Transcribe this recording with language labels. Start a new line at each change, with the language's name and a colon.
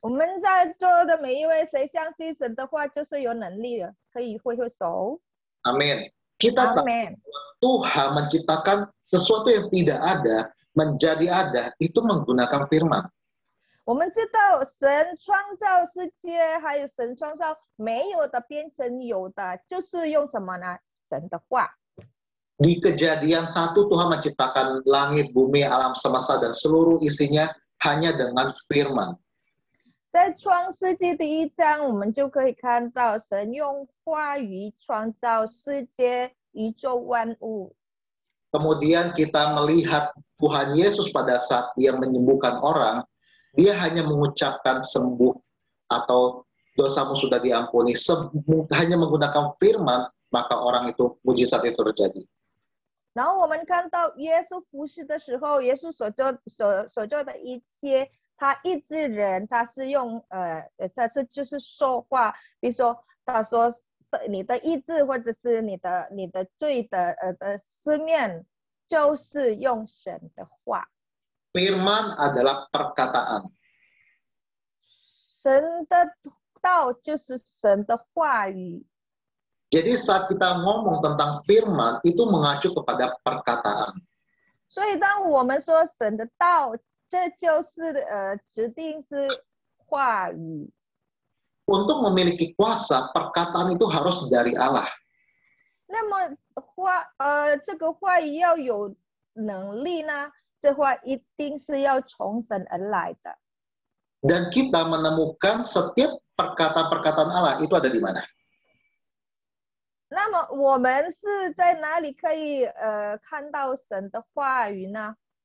Chinese: 我们在座的每一位，谁相信神的话就是有能力的？可以挥挥手。
Indonesian: Amin. Kita tahu Amin. Tuhan menciptakan sesuatu yang tidak ada menjadi ada itu menggunakan firman.
Chinese: 我们知道神创造世界，还有神创造没有的变成有的，就是用什么呢？神的话。
Indonesian: Di Kejadian 1 Tuhan menciptakan langit, bumi, alam semesta dan seluruh isinya hanya dengan firman.
Chinese: 在创世纪第1章，我们就可以看到神用话语创造世界、宇宙万物。
Indonesian: Kemudian kita melihat Tuhan Yesus pada saat dia menyembuhkan orang, dia hanya mengucapkan sembuh atau dosamu sudah diampuni, hanya menggunakan firman, maka orang itu mujizat itu terjadi.
Chinese: 然后我们看到耶稣服侍的时候，耶稣所做的一切，他医治人，他是用他是就是说话，比如说他说你的医治或者是你的罪的思念，就是用神的话。
Indonesian: Firman adalah perkataan.
Chinese: 神的道就是神的话语。
Indonesian: Jadi saat kita ngomong tentang firman itu mengacu kepada perkataan.
Chinese: 所以当我们说神的道，这就是指定是话语。
Indonesian: Untuk memiliki kuasa, perkataan itu harus dari Allah.
Chinese: 那么这个话语要有能力呢，这话一定是要从神而来的。
Indonesian: Dan kita menemukan setiap perkataan-perkataan Allah itu ada di mana?
Chinese: 那么我们是在哪里可以看到神的话语呢？